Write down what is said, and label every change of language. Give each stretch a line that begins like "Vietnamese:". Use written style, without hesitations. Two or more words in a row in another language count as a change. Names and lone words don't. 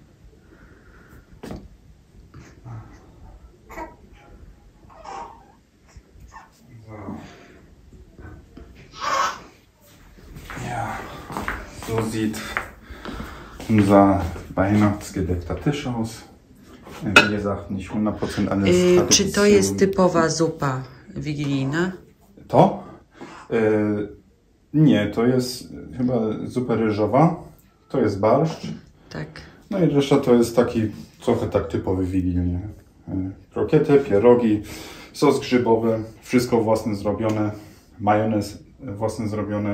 German: Ja, so sieht unser weihnachtsgedeckter Tisch aus. Wie gesagt, nicht 100% alles.
Polish: Czy to jest typowa zupa wigilijna? To? Nie, to jest chyba zupa ryżowa. To jest barszcz. Tak. No i reszta to jest taki trochę tak typowy wigilny. Krokiety, pierogi, sos grzybowy, wszystko własne zrobione, majonez własne zrobione.